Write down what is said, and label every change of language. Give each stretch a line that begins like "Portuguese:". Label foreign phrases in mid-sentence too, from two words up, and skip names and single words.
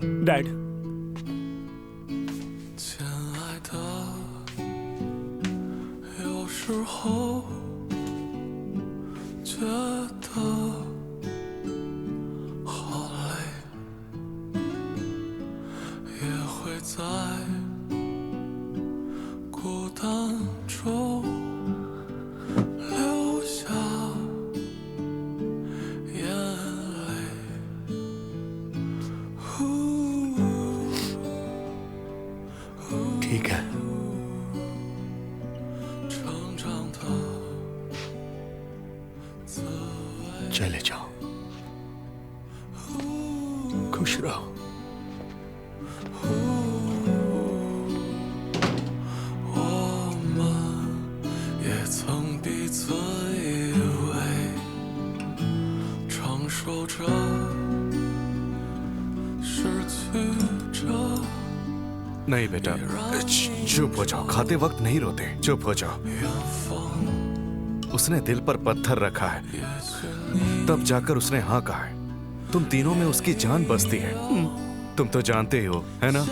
Hindi: डैड
Chinese: 亲爱的，有时候觉得好累，也会在孤单中流下眼泪。
Hindi: ठीक है,
Chinese: 成长的滋味。
Hindi: चले जाओ, खुश रहो।
Chinese: 我们也曾彼此依偎，承受着，失去着。
Hindi: नहीं बेटा, चुप हो जाओ। खाते वक्त नहीं रोते, चुप हो जाओ। उसने दिल पर पत्थर रखा है, तब जाकर उसने हाँ कहा है। तुम तीनों में उसकी जान बसती है, तुम तो जानते ही हो, है ना?